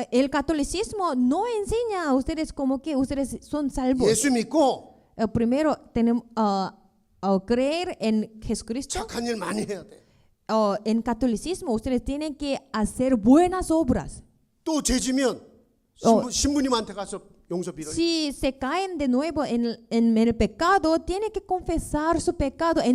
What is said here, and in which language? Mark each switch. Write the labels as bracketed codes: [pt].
[es] El catolicismo no enseña a ustedes como que ustedes son salvos. [ko] 예수 믿고 [es] Primero tenemos creer en Jesucristo. [ko] 착한 일 많이 해야 돼. [es] En catolicismo ustedes tienen que hacer buenas obras. [ko] 또 죄지면 신부님한테 가서 용서 빌어요. [es] Si se caen de nuevo en el pecado, tienen que confesar su pecado en